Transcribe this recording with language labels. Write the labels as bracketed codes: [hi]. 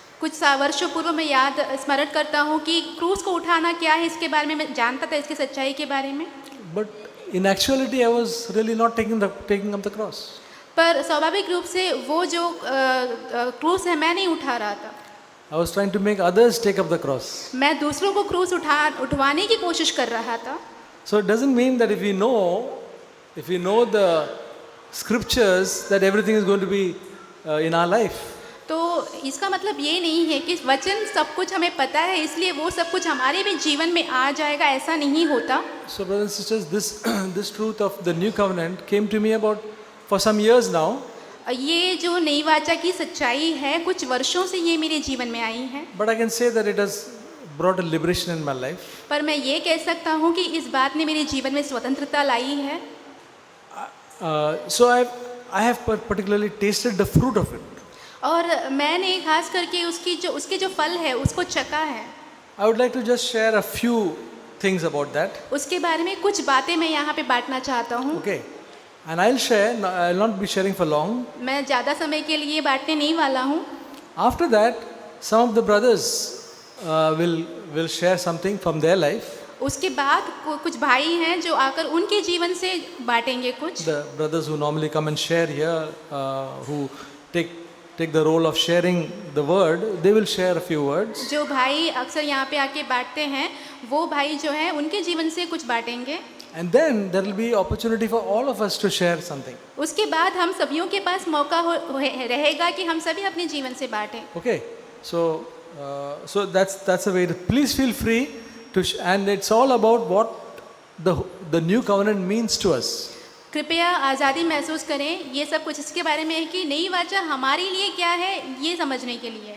[hi] कुछ वर्षों पूर्व मैं स्मरण करता हूँ कि क्रूस को उठाना क्या है इसके बारे में मैं जानता था, इसकी सच्चाई के बारे में. [en] But in actuality, I was really not taking up the cross. [hi] पर स्वाभाविक रूप से वो जो क्रूस है मैं नहीं उठा रहा था. [en] I was trying to make others take up the cross. [hi] मैं दूसरों को क्रूस उठवाने की कोशिश कर रहा था. [en] So it doesn't mean that if we know the scriptures, that everything is going to be in our life. [hi] तो इसका मतलब ये नहीं है कि वचन सब कुछ हमें पता है इसलिए वो सब कुछ हमारे भी जीवन में आ जाएगा, ऐसा नहीं होता. [en] So brothers and sisters, this truth of the new covenant came to me for some years now. [hi] ये जो नई वाचा की सच्चाई है कुछ वर्षों से ये मेरे जीवन में आई है. [en] But I can say that it has brought a liberation in my life. [hi] पर मैं ये कह सकता हूँ कि इस बात ने मेरे जीवन में स्वतंत्रता लाई है. [en] So I have particularly tasted the fruit of it. [hi] और मैंने खास करके उसके जो फल है उसको चखा है. [en] I would like to just share a few things about that. [hi] उसके बारे में कुछ बातें मैं यहाँ पे बांटना चाहता हूँ. [en] Okay. And I'll not be sharing for long. [hi] मैं ज़्यादा समय के लिए बांटने नहीं वाला हूँ. [en] After that, some of the brothers will share something from their life. [hi] उसके बाद कुछ भाई हैं जो आकर उनके जीवन से बांटेंगे कुछ. [en] The brothers who normally come and share here, who take the role of sharing the word, they will share a few words. [hi] जो भाई अक्सर यहाँ पे आके बांटते हैं वो भाई जो हैं उनके जीवन से कुछ बांटेंगे. [en] And then there will be opportunity for all of us to share something. [hi] उसके बाद हम सभियों के पास मौका रहेगा कि हम सभी अपने जीवन से बांटें. [en] Okay, so that's a way. Please feel free to, and it's all about what the new covenant means to us. [hi] कृपया आज़ादी महसूस करें. ये सब कुछ इसके बारे में है कि नई वाचा हमारे लिए क्या है ये समझने के लिए.